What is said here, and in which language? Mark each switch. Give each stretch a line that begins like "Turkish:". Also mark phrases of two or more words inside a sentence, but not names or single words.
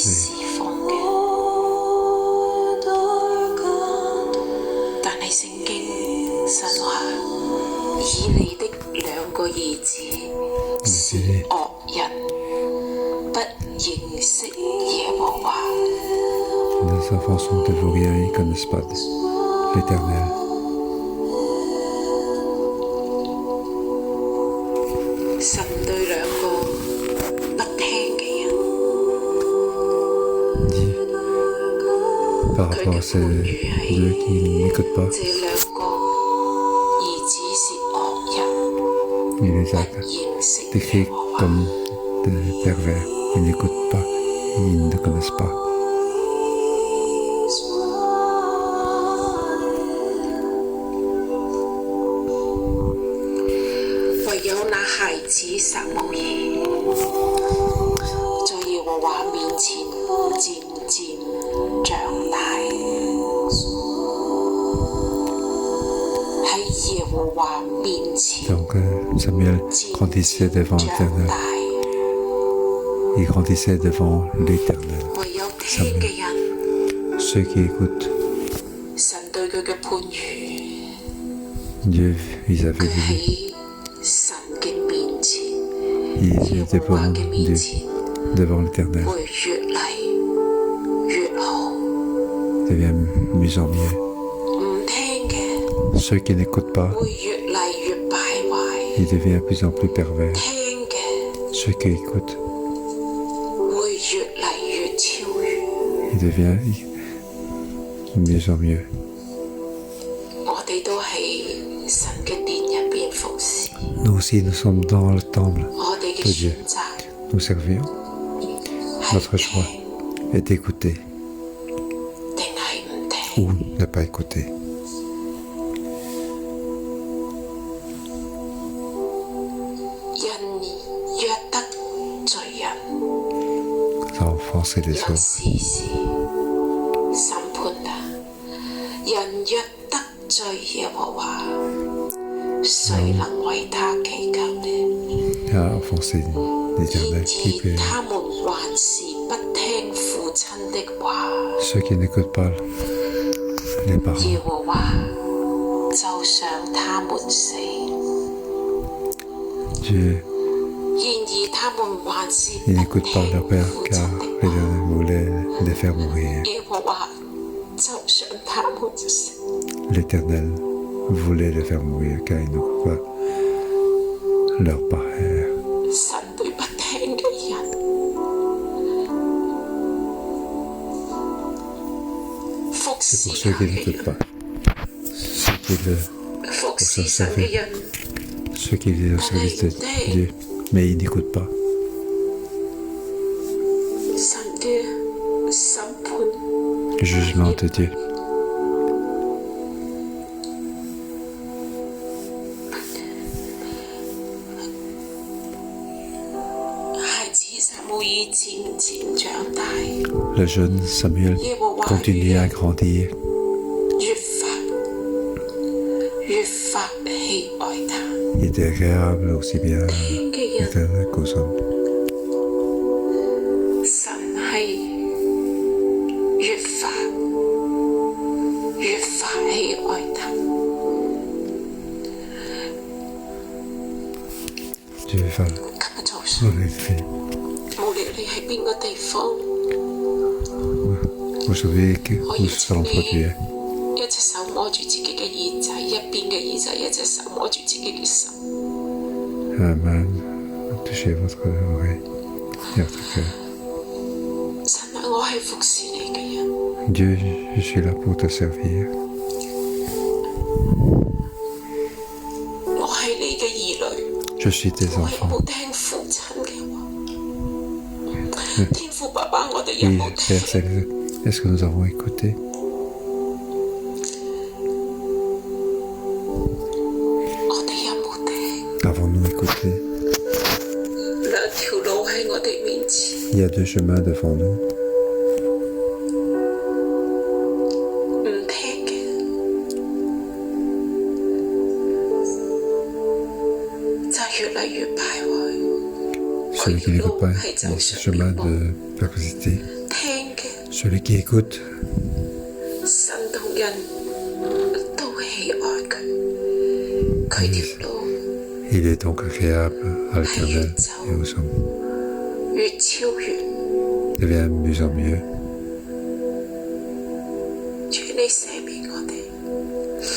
Cantonese: 侍奉嘅，但係聖經神話以利的兩個兒子是惡人，不認識耶和華。
French: Les enfants sont de vauriens, ils ne connaissent pas l'Éternel.
Cantonese: 神對兩個不聽嘅人
French: dit par rapport à ces deux qui n'écoutent pas,
Cantonese: 這兩個兒子是惡人，
French: il les
Cantonese: 不
French: a
Cantonese: 認識
French: décrits
Cantonese: 耶和華。
French: comme des pervers. Ils n'écoutent pas, ils ne connaissent pas.
Cantonese: 唯有那孩子撒母耳，在耶和華面前漸漸長大，喺耶和華面前
French: Donc Samuel
Cantonese: 漸
French: grandissait devant
Cantonese: 漸長
French: l'Éternel.
Cantonese: 大。
French: Il grandissait devant l'Éternel.
Cantonese: 唯有聽嘅人，
French: Ceux qui écoutent
Cantonese: 神對佢嘅判語，
French: Dieu, ils avaient
Cantonese: 佢
French: vu.
Cantonese: 喺神嘅面前，
French: Ils
Cantonese: 耶
French: étaient
Cantonese: 和華
French: devant
Cantonese: 嘅面
French: Dieu,
Cantonese: 前，
French: devant l'Éternel.
Cantonese: 會越嚟越好。
French: Devient mieux en mieux.
Cantonese: 唔聽嘅
French: Ceux qui n'écoutent pas,
Cantonese: 會越嚟越敗壞，
French: ils deviennent de plus en plus pervers.
Cantonese: 聽嘅
French: Ceux qui écoutent,
Cantonese: 會越嚟越超越。
French: ils deviennent mieux en mieux.
Cantonese: 我哋都喺神嘅殿入邊服侍，
French: Nous aussi, nous sommes dans le temple.
Cantonese: 我哋嘅
French: de Dieu.
Cantonese: 選擇
French: Nous servions.
Cantonese: 係
French: Notre choix
Cantonese: 聽
French: est d'écouter
Cantonese: 定係唔聽。
French: ou ne pas écouter.
Cantonese: 人若得罪人，
French: Ça offenser les
Cantonese: 律
French: autres.
Cantonese: 時時審判他。人若得罪耶和華，誰能為他祈求呢？
French: À offenser l'Éternel.
Cantonese: 然
French: Qui
Cantonese: 而
French: peut...
Cantonese: 他們還是不聽父親的話，
French: Ceux qui n'écoutent pas les
Cantonese: 耶
French: parents,
Cantonese: 和華就想他們死。
French: Dieu,
Cantonese: 然而他們還是
French: ils
Cantonese: 不
French: n'écoutent pas
Cantonese: 聽
French: leur père
Cantonese: 父
French: car
Cantonese: 親的話，
French: l'Éternel voulait les faire mourir.
Cantonese: 耶和華就想他們死。
French: L'Éternel voulait les faire mourir car ils n'écoutent pas leur père.
Cantonese: 神對不聽嘅人，服
French: C'est
Cantonese: 侍
French: pour ceux
Cantonese: 佢
French: qui
Cantonese: 嘅
French: n'écoutent
Cantonese: 人，
French: pas. Ceux qui,
Cantonese: 服侍神嘅人，
French: ceux qui vivent au service de Dieu, mais ils n'écoutent pas.
Cantonese: 神嘅審判
French: Le jugement de Dieu.
Cantonese: 孩子撒母耳漸漸長大，
French: Le jeune Samuel
Cantonese: 耶和華
French: continue à grandir.
Cantonese: 越發喜愛他。
French: Il était agréable aussi bien
Cantonese: 聽嘅人，
French: l'Éternel qu'aux hommes.
Cantonese: 神係越發喜愛他。
French: Dieu va
Cantonese: 今日早上，
French: nous les faire.
Cantonese: 無論你喺邊個地方，
French: Aujourd'hui, que
Cantonese: 我
French: nous
Cantonese: 邀請
French: allons
Cantonese: 你
French: produire.
Cantonese: 一隻手摸住自己嘅耳仔，一邊嘅耳仔，一隻手摸住自己嘅心。
French: La main, touchez votre oreille et votre cœur.
Cantonese: 神啊，我係服侍你嘅人，
French: Dieu, je suis là pour te servir.
Cantonese: 我係你嘅兒女，
French: Je suis tes
Cantonese: 我係
French: enfants.
Cantonese: 冇聽父親嘅話。天父爸爸，我哋有
French: Oui,
Cantonese: 冇
French: Père
Cantonese: 聽？
French: Céleste, est-ce que nous avons écouté?
Cantonese: 我哋有冇聽？
French: Avons-nous écouté?
Cantonese: 兩條路喺我哋面前，
French: Il y a deux chemins devant nous.
Cantonese: 唔聽嘅就越嚟越敗壞。
French: Celui qui n'écoute pas,
Cantonese: 係
French: il
Cantonese: 走
French: y a ce
Cantonese: 上
French: chemin
Cantonese: 滅亡。
French: de perversité.
Cantonese: 聽嘅
French: Celui qui écoute,
Cantonese: 神同人都喜愛佢，佢條路
French: il est donc agréable à l'Éternel et aux hommes.
Cantonese: 越超越。
French: Devient de mieux en mieux.
Cantonese: 主你赦免我哋，